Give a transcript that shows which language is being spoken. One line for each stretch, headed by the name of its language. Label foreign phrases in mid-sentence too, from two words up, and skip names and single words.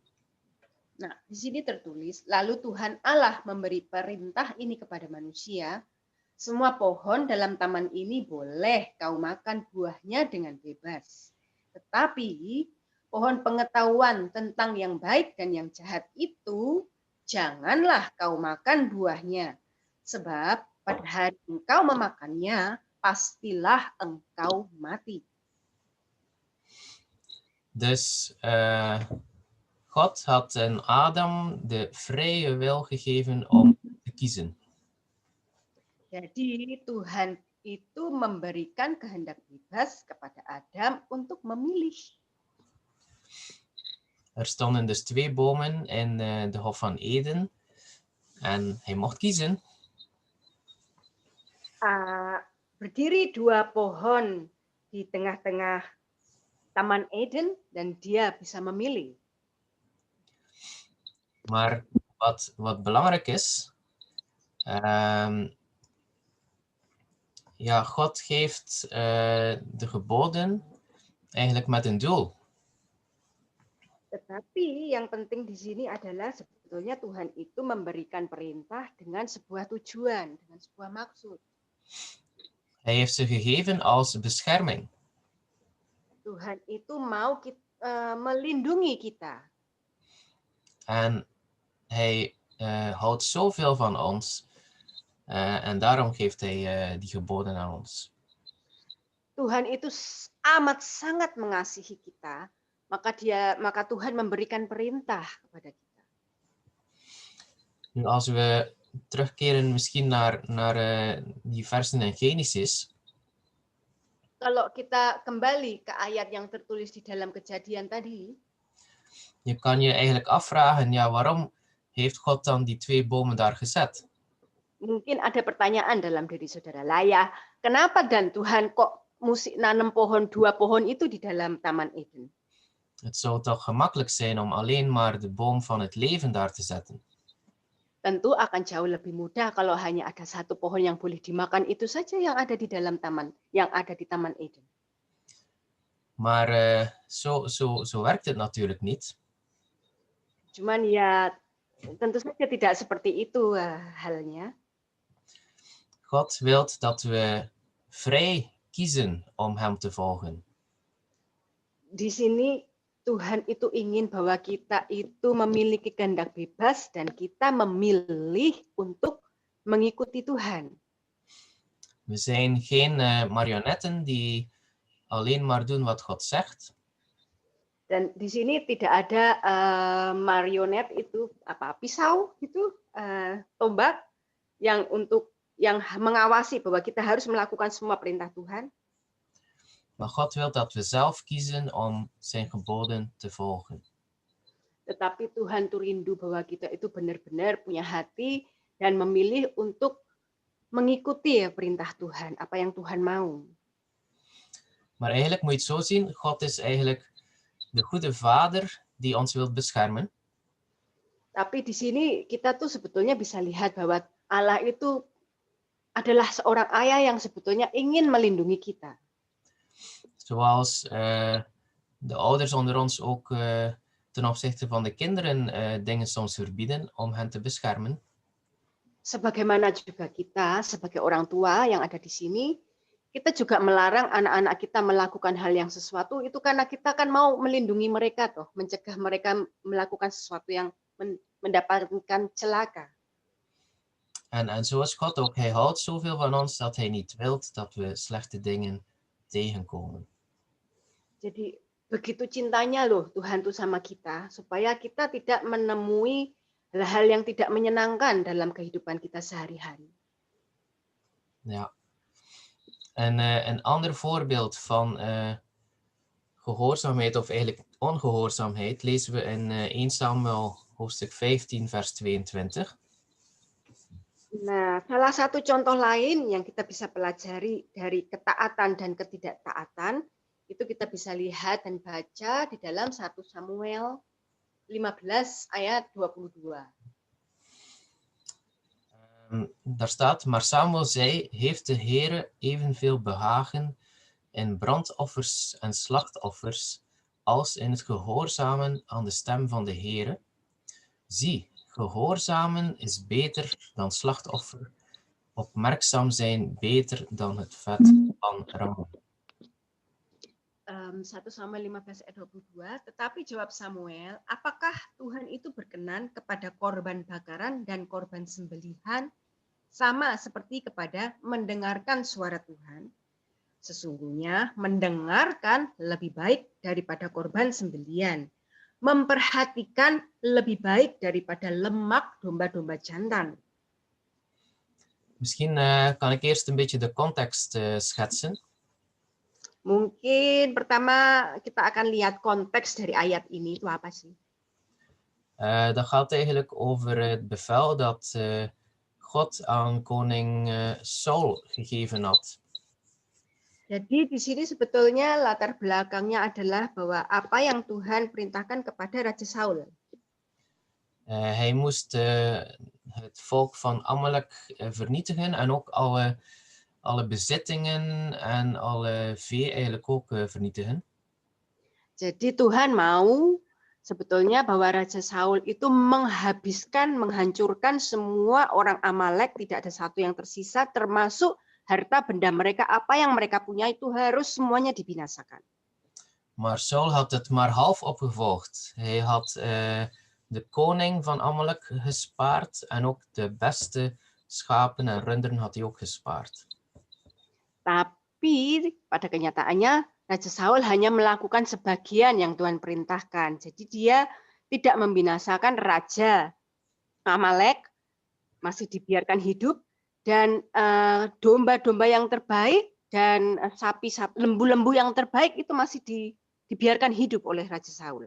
Indonesian: Nah, di sini tertulis, lalu Tuhan Allah memberi perintah ini kepada manusia, semua pohon dalam taman ini boleh kau makan buahnya dengan bebas. Tetapi pohon pengetahuan tentang yang baik dan yang jahat itu, janganlah kau makan buahnya. Sebab pada hari engkau memakannya, pastilah engkau mati.
Dutch: Dus God had aan Adam de vrije wil gegeven om te kiezen.
Indonesian: Jadi Tuhan itu memberikan kehendak bebas kepada Adam untuk memilih.
Dutch: Er stonden dus 2 bomen in de Hof van Eden en hij mocht kiezen.
Indonesian: Berdiri 2 pohon di tengah-tengah Taman Eden dan dia bisa memilih.
Dutch: Maar wat belangrijk is, ja, God geeft de geboden eigenlijk met een doel.
Indonesian: Tetapi yang penting di sini adalah sebetulnya Tuhan itu memberikan perintah dengan sebuah tujuan, dengan sebuah maksud.
Dutch: Hij heeft ze gegeven als bescherming.
Indonesian: Tuhan itu mau melindungi kita.
Dutch: En hij houdt zoveel van ons. En daarom geeft hij die geboden aan ons.
Indonesian: Tuhan itu amat sangat mengasihi kita, maka Tuhan memberikan perintah kepada kita.
Dutch: Nu, als we terugkeren misschien naar die versen in Genesis.
Indonesian: Kalau kita kembali ke ayat yang tertulis di dalam Kejadian tadi,
Dutch: Je kan je eigenlijk afvragen, ja, waarom heeft God dan die 2 bomen daar gezet?
Indonesian: Mungkin ada pertanyaan dalam diri saudara lah ya, kenapa dan Tuhan kok mesti nanam 2 pohon itu di dalam Taman Eden?
Dutch: Het zou toch gemakkelijk zijn om alleen maar de boom van het leven daar te zetten.
Indonesian: Tentu akan jauh lebih mudah kalau hanya ada 1 pohon yang boleh dimakan, itu saja yang ada di dalam taman, yang ada di Taman Eden.
Dutch: Maar zo werkt het natuurlijk niet.
Indonesian: Cuman ya tentu saja tidak seperti itu halnya.
Dutch: God wil dat we vrij kiezen om hem te volgen.
Indonesian: Di sini Tuhan itu ingin bahwa kita itu memiliki kehendak bebas dan kita memilih untuk mengikuti Tuhan.
Dutch: We zijn geen marionetten die alleen maar doen wat God zegt.
Indonesian: Dan di sini tidak ada marionet itu pisau gitu, tombak yang mengawasi bahwa kita harus melakukan semua perintah Tuhan.
Dutch: Maar God wil dat we zelf kiezen om zijn geboden te volgen.
Indonesian: Tetapi Tuhan itu rindu bahwa kita itu benar-benar punya hati dan memilih untuk mengikuti perintah Tuhan, apa yang Tuhan mau.
Dutch: Maar eigenlijk moet je het zo zien, God is eigenlijk de goede vader die ons wil beschermen.
Indonesian: Tapi di sini kita tuh sebetulnya bisa lihat bahwa Allah itu adalah seorang ayah yang sebetulnya ingin melindungi kita.
Dutch: Zoals de ouders onder ons ook ten opzichte van de kinderen dingen soms verbieden om hen te beschermen.
Indonesian: Sebagaimana juga kita sebagai orang tua yang ada di sini, kita juga melarang anak-anak kita melakukan hal yang sesuatu itu karena kita kan mau melindungi mereka toh, mencegah mereka melakukan sesuatu yang mendapatkan celaka.
Dutch: En zoals God ook, hij houdt zoveel van ons dat hij niet wil dat we slechte dingen tegenkomen.
Indonesian: Jadi begitu cintanya loh Tuhan tuh sama kita, supaya kita tidak menemui hal-hal yang tidak menyenangkan dalam kehidupan kita sehari-hari.
Dutch: Ja. En een ander voorbeeld van gehoorzaamheid of eigenlijk ongehoorzaamheid lezen we in 1 Samuel hoofdstuk 15 vers 22.
Indonesian: Nah, salah satu contoh lain yang kita bisa pelajari dari ketaatan dan ketidaktaatan, itu kita bisa lihat dan baca di dalam 1 Samuel 15 ayat 22.
Dutch: Daar staat, maar Samuel zei, heeft de Heere evenveel behagen in brandoffers en slachtoffers als in het gehoorzamen aan de stem van de Heere? Zie, gehoorzamen is beter dan slachtoffer, opmerkzaam zijn beter dan het vet van rammen.
Indonesian: 1 Samuel 15 ayat 22, tetapi jawab Samuel, apakah Tuhan itu berkenan kepada korban bakaran dan korban sembelihan sama seperti kepada mendengarkan suara Tuhan? Sesungguhnya mendengarkan lebih baik daripada korban sembelihan, memperhatikan lebih baik daripada lemak domba-domba jantan.
Dutch: Misschien kan ik eerst een beetje de context schetsen.
Indonesian: Mungkin pertama kita akan lihat konteks dari ayat ini itu apa sih?
Dutch: Dat gaat eigenlijk over het bevel dat God aan koning Saul gegeven had.
Indonesian: Jadi di sini sebetulnya latar belakangnya adalah bahwa apa yang Tuhan perintahkan kepada Raja Saul.
Dutch: Hij moest het volk van Amalek vernietigen en ook alle bezittingen en alle vee eigenlijk ook vernietigen.
Indonesian: Jadi Tuhan mau sebetulnya bahwa Raja Saul itu menghancurkan semua orang Amalek, tidak ada satu yang tersisa, termasuk harta benda mereka, apa yang mereka punya itu harus semuanya dibinasakan.
Dutch: Maar Saul had het maar half opgevolgd. Hij had de koning van Amalek gespaard en ook de beste schapen en runderen had hij ook gespaard.
Indonesian: Tapi pada kenyataannya Raja Saul hanya melakukan sebagian yang Tuhan perintahkan. Jadi dia tidak membinasakan Raja Amalek, masih dibiarkan hidup, dan domba-domba yang terbaik dan sapi-sapi, lembu-lembu yang terbaik itu masih dibiarkan hidup oleh Raja Saul.